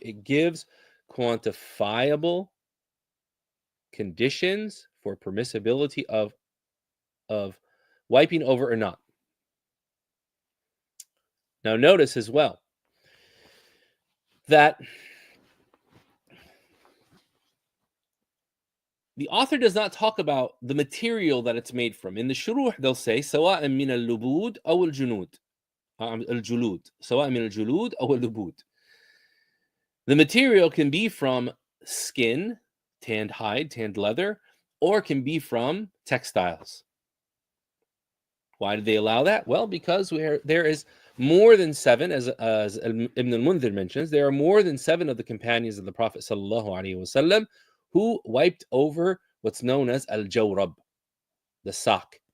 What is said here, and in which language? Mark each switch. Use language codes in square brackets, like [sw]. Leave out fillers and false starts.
[en] It gives quantifiable conditions for permissibility of wiping over or not. Now notice as well that the author does not talk about the material that it's made from. In the shuruh, they'll say [ar] سواء من اللبود أو الجنود الجلود سواء من الجلود أو اللبود. [en] The material can be from skin, tanned hide, tanned leather, or can be from textiles. Why did they allow that? Well, because there is more than 7, as Ibn al-Mundhir mentions, there are more than 7 of the companions of the Prophet sallallahu alaihi wasallam who wiped over what's known as al-jawrab, the sock.